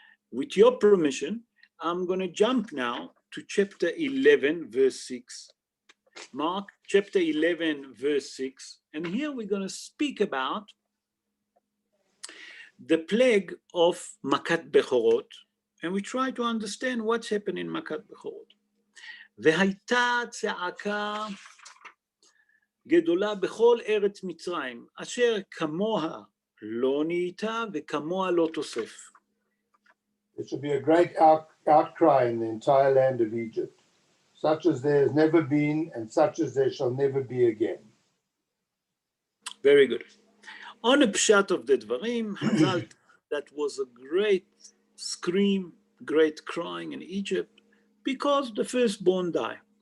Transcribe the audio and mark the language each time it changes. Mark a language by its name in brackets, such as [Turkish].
[English] With your permission, I'm going to jump now to chapter 11, verse 6. Mark chapter 11, verse 6. And here we're going to speak about the plague of Makat Bechorot. And we try to understand what's happened in Makat Bechorot. [Hebrew] והייתה צעקה גדולה בכל ארץ מצרים, אשר כמוה לא נהייתה וכמוה לא תוסף. [English] There should be a great outcry in the entire land of Egypt, such as there has never been and such as there shall never be again. Very good. On a pshat of the Dvarim, Hazal, that was a great scream, great crying in Egypt because the firstborn died.